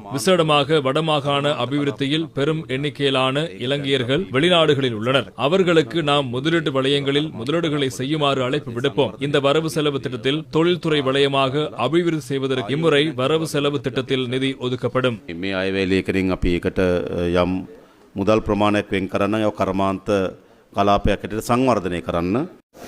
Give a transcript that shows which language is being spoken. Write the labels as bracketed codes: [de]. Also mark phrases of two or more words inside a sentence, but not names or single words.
[ta] விசேடமாக வடமாகாண அபிவிருத்தியில் பெரும் எண்ணிக்கையிலான இலங்கையர்கள் வெளிநாடுகளில் உள்ளனர். அவர்களுக்கு நாம் முதலீட்டு வலயங்களில் முதலீடுகளை செய்யுமாறு அழைப்பு விடுப்போம். இந்த வரவு செலவு திட்டத்தில் தொழில்துறை வலயமாக அபிவிருத்தி செய்வதற்கு இம்முறை வரவு செலவு திட்டத்தில் நிதி ஒதுக்கப்படும். [si] මේ අයවැයේකෙන් අපි ඒකට යම් මුදල් ප්‍රමාණයක් වෙන් කරන්න, ඒ කර්මාන්ත කලාපයක් හැටියට සංවර්ධනය කරන්න